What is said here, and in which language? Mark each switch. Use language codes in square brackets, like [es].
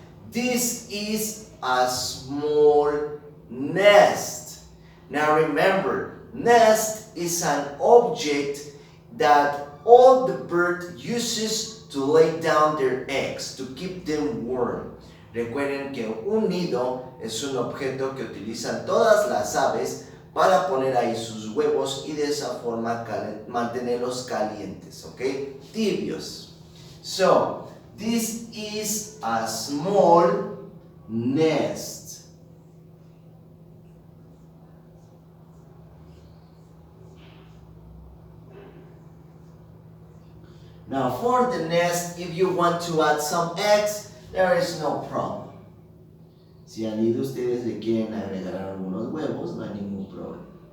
[en] This is a small nest. Now remember, nest is an object that all the bird uses to lay down their eggs, to keep them warm. [es] Recuerden que un nido es un objeto que utilizan todas las aves para poner ahí sus huevos y de esa forma mantenerlos calientes, ¿ok? [en] Tibios. So, this is a small nest. Now, for the nest, if you want to add some eggs, there is no problem. [es] Si al nido ustedes le quieren agregar algunos huevos, no hay ningún problema.